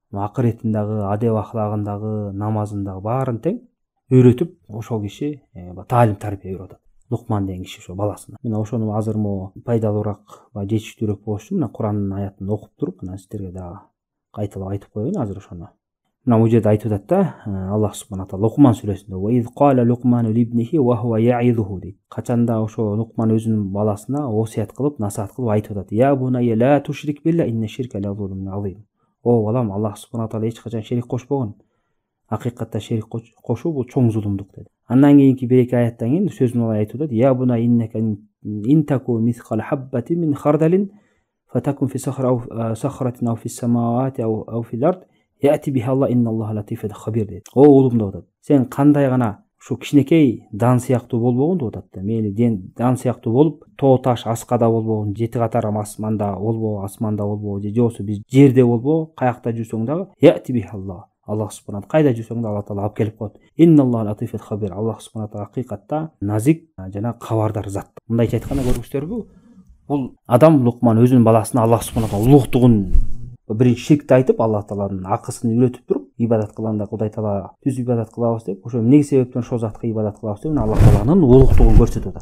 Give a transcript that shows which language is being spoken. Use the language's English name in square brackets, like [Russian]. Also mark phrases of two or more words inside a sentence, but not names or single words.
[Kyrgyz] Акыретин дагы, адеп ахлагын дагы, намазын дагы баарын тең үйрөтүп, ошол киши таалим тарбия берип атат. Лукман деген киши ошо баласына. Мен ошону азыр пайдалуураак, жетиштүүрөөк болуш үчүн мына Курандын аятын окуп туруп, мына сиздерге дагы кайталап айтып коеюн азыр ошону. Мына бул жерде айтып атат да, Аллах субхана таала Лукман сүрөсүндө [Arabic] "وإذ قال لقمان لابنه وهو يعظه" дейт. [Kyrgyz] Качанда ошо Лукман өзүнүн баласына осуят кылып, насаат кылып айтып атат. [Arabic] "يا بني لا تشرك بالله إن الشرك لظلم عظيم." [Kyrgyz] О балам, Аллах субхана таала эч качан шерик кошпогон. Акыйкатта шерик кошуу бул чоң зулумдук деди. Андан кийинки бир эки аяттан кийин сөзүн алай айтып атат. [Arabic] "يا بني إنك إن تك مثقال حبة من خردل فتكن في صخرة أو في السماوات أو في الأرض يأت بها الله إن الله لطيف خبير" дейт. [Kyrgyz] О улум деп атат. Сен кандай гана ушу кичинекей дан сыяктуу болбогун деп атат. Мейли дан сыяктуу болуп, тоо таш аскада болбогун, жети катар асманда болбогу, же болбосо биз жерде болбогу, каякта жүрсөң дагы [Arabic] يأت بها الله. [Kyrgyz] Аллах субхана кайда жүрсөң да Аллах таала алып келип коет. [Arabic] إن الله لطيف خبير. [Kyrgyz] Аллах субхана таала акыйкатта назик жана кабардар зат. Мындайча айтканда көрүңүздөрбү? Бул адам Лукман өзүнүн баласына Аллах субхана таала улуктугун биринчи ширкти айтып, Аллах тааланын акысын үйрөтүп туруп, ибадат кылганда Кудай таала түз ибадат кылабыз деп, ошо эмне себептен ошол затка ибадат кылабыз деп, Аллах тааланын улуктугун көрсөтүп атат.